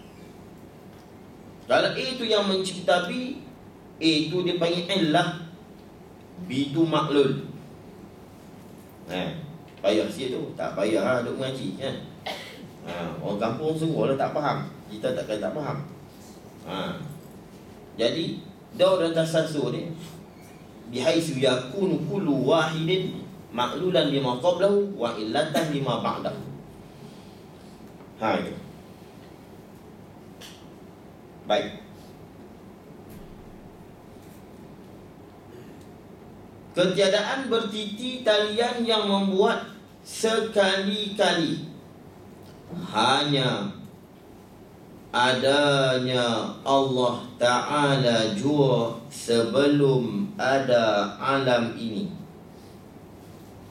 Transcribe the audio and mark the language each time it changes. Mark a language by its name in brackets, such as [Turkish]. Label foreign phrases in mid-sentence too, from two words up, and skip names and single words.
[Malay] Kalau A tu yang mencipta B, A tu dia panggil illah, B tu maklul. Payah sikit tu. Tak payah duk mengaji, kan? Orang kampung semua lah tak faham. Kita takkan tak faham. Jadi daur dan tasalsul ni [Arabic] بحيث يكون كل واحد معلولا لما قبله وعلة لما بعده. [Malay] Itu. Baik. Ketiadaan bertiti talian yang membuat sekali-kali, hanya adanya Allah Ta'ala jua sebelum ada alam ini.